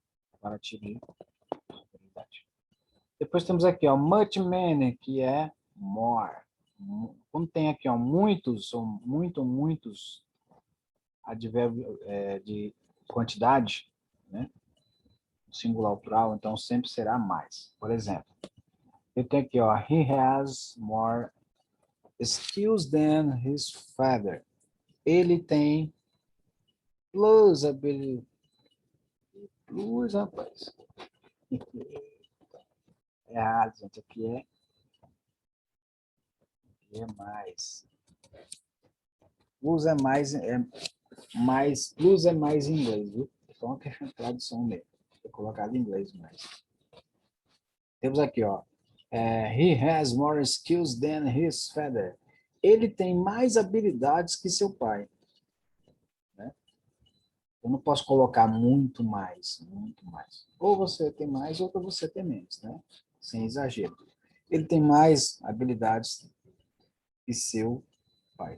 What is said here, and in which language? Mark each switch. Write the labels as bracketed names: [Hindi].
[Portuguese] Comparativo de superioridade. Depois temos aqui, ó, much many, que é more. Quando tem aqui, ó, muitos, ou muitos advérbios de quantidade, né? Singular plural, então sempre será mais. Por exemplo, eu tenho aqui, ó, [English] he has more skills than his father. [Portuguese] Ele tem [English] plus ability. [Portuguese] Plus, rapaz. É errado, gente. Aqui é mais. Plus é mais. Plus é mais em inglês, viu? Só uma questão de tradução mesmo. Vou colocar em inglês mais. Temos aqui, ó. [English] He has more skills than his father. [Portuguese] Ele tem mais habilidades que seu pai. Né? Eu não posso colocar muito mais, muito mais. Ou você tem mais, ou você tem menos, né? Sem exagero. Ele tem mais habilidades que seu pai.